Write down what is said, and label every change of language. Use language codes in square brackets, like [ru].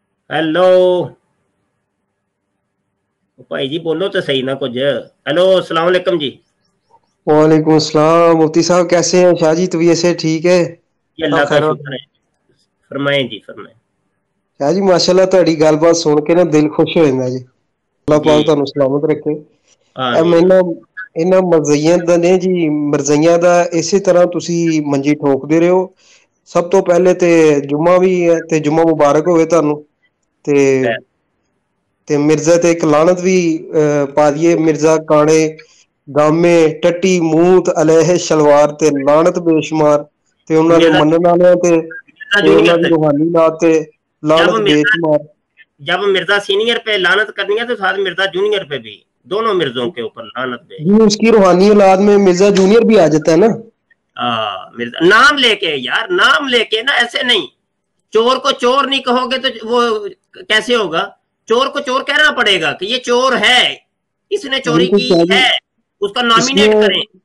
[ur] Hello بھائی جی بولو تو صحیح نا کچھ. ہیلو السلام علیکم جی. وعلیکم السلام. مفتی صاحب کیسے ہیں؟ شاہ جی طبیعت سے ٹھیک ہے؟ اللہ کا شکر ہے. فرمائیں جی فرمائیں. [pa] شاہ جی ماشاءاللہ تہاڈی گل بات سن کے نا دل خوش ہو جاندا جی. اللہ پاک تانوں سلامت رکھے. انہاں مرزیاں نے جی، مرزیاں دا اسی طرح تسی منجی ٹھوک دے رہے ہو. سب تو پہلے تے جمعہ بھی ہے تے جمعہ مبارک ہوئے تانوں. تے مرزا تے ایک لعنت بھی پا دیے. مرزا کانے گامے ٹٹی موت علیہ شلوار تے لعنت بے شمار تے انہاں دے منن والے تے انہاں دی روحانیات تے لعنت بے شمار. [ur] جب مرزا سینئر پہ لعنت کرنی ہے تو ساتھ مرزا جونیئر پہ بھی، دونوں مرزوں کے اوپر لعنت بے. جی اس کی روحانی اولاد میں مرزا جونیئر بھی آ جاتا ہے نا. مرزا نام لے کے یار، نام لے کے نا، ایسے نہیں. چور کو چور نہیں کہو گے تو وہ کیسے ہوگا؟ چور کو چور کہنا پڑے گا کہ یہ چور ہے، اس نے چوری کی ہے، اس کا نامینیٹ کریں.